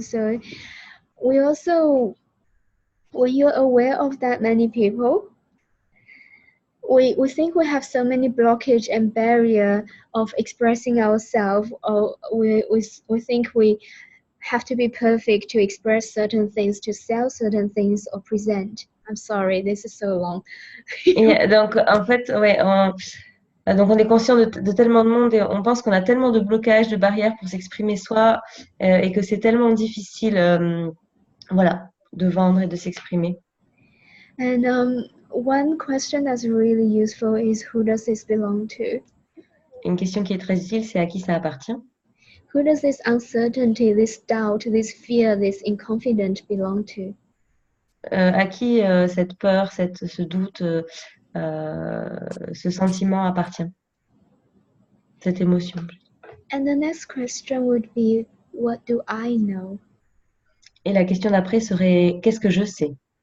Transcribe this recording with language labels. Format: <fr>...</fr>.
<en>So, we also, were you aware of that many people? We think we have so many blockage and barrier of expressing ourselves, or we think we have to be perfect to express certain things, to sell certain things or present. I'm sorry, this is so long.</en> <fr>Et donc, en fait, ouais, donc on est conscient de tellement de monde et on pense qu'on a tellement de blocages, de barrières pour s'exprimer soi et que c'est tellement difficile, voilà, de vendre et de s'exprimer.</fr> <en>And one question that's really useful is, who does this belong to?</en> <fr>Une question qui est très utile, c'est à qui ça appartient?</fr> <en>Who does this uncertainty, this doubt, this fear, this inconfidence belong to?</en> <fr>À qui cette peur, ce doute, ce sentiment appartient? Cette émotion.</fr> <en>And the next question would be, what do I know?</en> <fr>Et la question d'après serait, qu'est-ce que je sais?</fr>